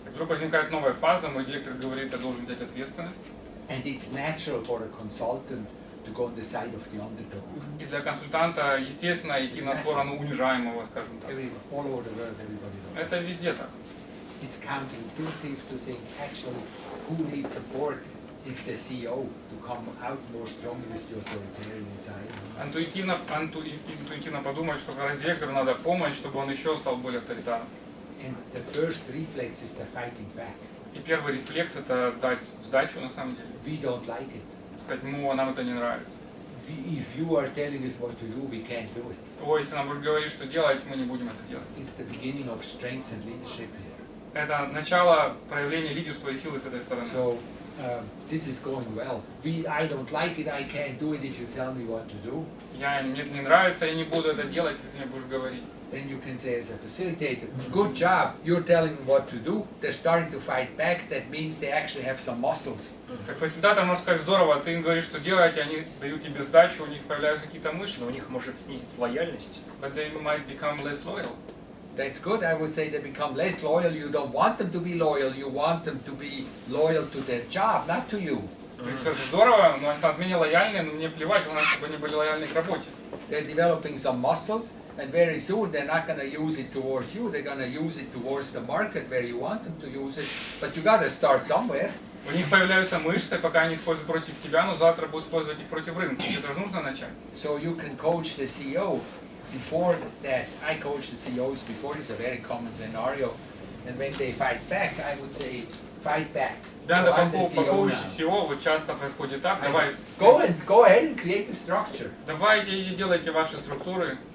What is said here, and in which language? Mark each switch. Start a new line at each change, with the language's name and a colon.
Russian: Вдруг возникает новая фаза, мой директор говорит, я должен взять ответственность.
English: and it's natural for a consultant to go on the side of the underdog.
Russian: И для консультанта, естественно, идти на сторону унижаемого, скажем так.
English: All over the world, everybody does.
Russian: Это везде так.
English: It's counterintuitive to think actually who needs support is the CEO to come out more strongly with the authoritarian side.
Russian: Интуитивно подумать, что как раз директору надо помощь, чтобы он еще стал более авторитарным.
English: And the first reflex is the fighting back.
Russian: И первый рефлекс это дать сдачу на самом деле.
English: We don't like it.
Russian: Сказать, ну, нам это не нравится.
English: If you are telling us what to do, we can't do it.
Russian: Ой, если нам будешь говорить, что делать, мы не будем это делать.
English: It's the beginning of strength and leadership here. Это начало проявления лидерства и силы с этой стороны. So this is going well. I don't like it, I can't do it if you tell me what to do.
Russian: Мне не нравится, я не буду это делать, если ты мне будешь говорить.
English: Then you can say as a facilitator, good job, you're telling them what to do, they're starting to fight back, that means they actually have some muscles.
Russian: Как фасилитатор можно сказать, здорово, ты им говоришь, что делать, они дают тебе сдачу, у них появляются какие-то мышцы. Но у них может снизиться лояльность.
English: But they might become less loyal. That's good, I would say they become less loyal, you don't want them to be loyal, you want them to be loyal to their job, not to you.
Russian: То есть это здорово, но они станут менее лояльны, но мне плевать, главное, чтобы они были лояльны к работе.
English: They're developing some muscles, and very soon they're not going to use it towards you, they're going to use it towards the market where you want them to use it, but you got to start somewhere.
Russian: У них появляются мышцы, пока они используют против тебя, но завтра будут использовать их против рынка. Это же нужно начать.
English: So you can coach the CEO. Before that, I coach the CEOs before, it's a very common scenario, and when they fight back, I would say, fight back. So I'm the CEO
Russian: Коуч
English: now.
Russian: SEO вот часто происходит так,
English: I
Russian: давай,
English: say, go ahead and create a structure,
Russian: давайте и делайте ваши структуры,